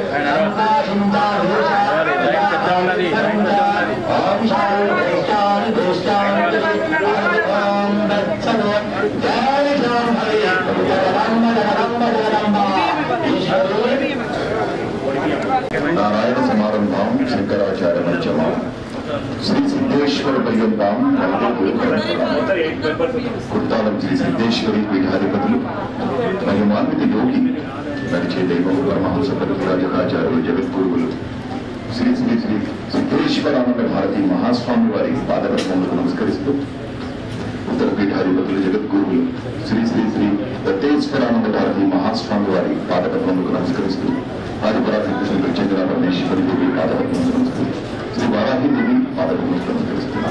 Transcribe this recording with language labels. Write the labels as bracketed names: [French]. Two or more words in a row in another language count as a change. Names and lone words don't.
[Sanskrit] ओम शांति शांति शांति ओम दत्सनो जय शांभवी जगदम्ब जगदम्ब जगदम्ब ईश्वरी नारायण समारंभां शंकराचार्य मध्यमां श्री सिद्धेश्वर पर्यंतां कुर्तालं श्री सिद्धेश्वरी पीठाधिपతులు మహిమాన్విత [Telugu] యోగి నడిచే దైవం పరమహంస పరివ్రాజకాచార్యులు జగద్గురువులు శ్రీ శ్రీ శ్రీ సిద్ధేశ్వరానంద భారతి మహాస్వామి వారి పాదపద్మములకు నమస్కరిస్తూ ఉత్తర పీఠాధిపతులు జగద్గురువులు శ్రీ శ్రీ శ్రీ దత్తేశ్వరానంద భారతి మహాస్వామి వారి పాదపద్మములకు నమస్కరిస్తూ ఆదిపరాశక్తి ప్రత్యేక పరమేశ్వరి దేవి పాదపద్మములకు నమస్కరిస్తూ శ్రీ వారాహి దేవి పాదపద్మములకు నమస్కరిస్తున్నారు.